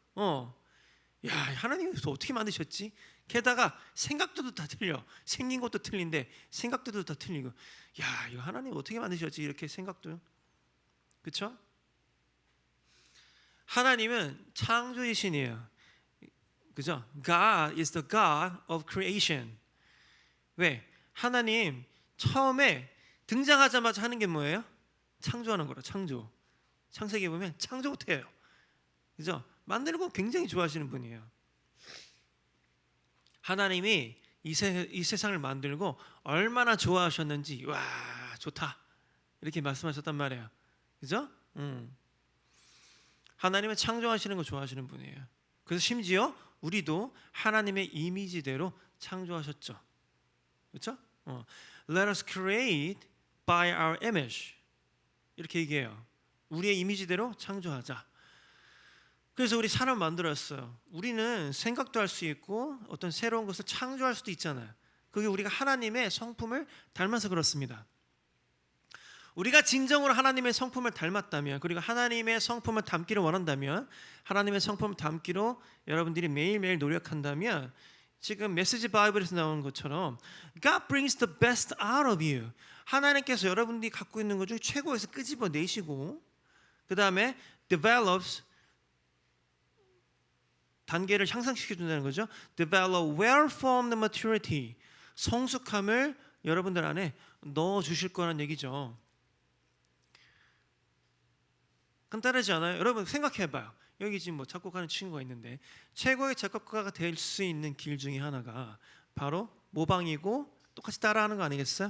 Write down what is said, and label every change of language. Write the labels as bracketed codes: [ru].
[ko] 야, 하나님이 어떻게 만드셨지? 게다가 생각도 다 틀려. 생긴 것도 틀린데 생각도 다 틀리고. 야, 이거 하나님 어떻게 만드셨지? 이렇게 생각도요. 그렇죠? 하나님은 창조의 신이에요. 그죠? [en] God is the God of creation. [ko] 왜? 하나님 처음에 등장하자마자 하는 게 뭐예요? 창조하는 거라. 창조. 창세기에 보면 창조부터 해요. 그죠? 만드는 거 굉장히 좋아하시는 분이에요. 하나님이 이 세상을 만들고 얼마나 좋아하셨는지 와 좋다 이렇게 말씀하셨단 말이에요. 그죠? 하나님은 창조하시는 거 좋아하시는 분이에요. 그래서 심지어 우리도 하나님의 이미지대로 창조하셨죠. 그렇죠? [en] Let us create by our image [ko] 이렇게 얘기해요. 우리의 이미지대로 창조하자. 그래서 우리 사람 만들었어요. 우리는 생각도 할 수 있고 어떤 새로운 것을 창조할 수도 있잖아요. 그게 우리가 하나님의 성품을 닮아서 그렇습니다. 우리가 진정으로 하나님의 성품을 닮았다면 그리고 하나님의 성품을 담기를 원한다면 하나님의 성품을 담기로 여러분들이 매일매일 노력한다면 지금 메시지 바이블에서 나오는 것처럼 [en] God brings the best out of you. [ko] 하나님께서 여러분들이 갖고 있는 것 중 최고에서 끄집어내시고 그 다음에 develops 단계를 향상시켜준다는 거죠. [en] Develop well-formed maturity. [ko] 성숙함을 여러분들 안에 넣어주실 거란 얘기죠. 간단하지 않아요? 여러분 생각해봐요. 여기 지금 뭐 작곡하는 친구가 있는데 최고의 작곡가가 될 수 있는 길 중에 하나가 바로 모방이고 똑같이 따라하는 거 아니겠어요?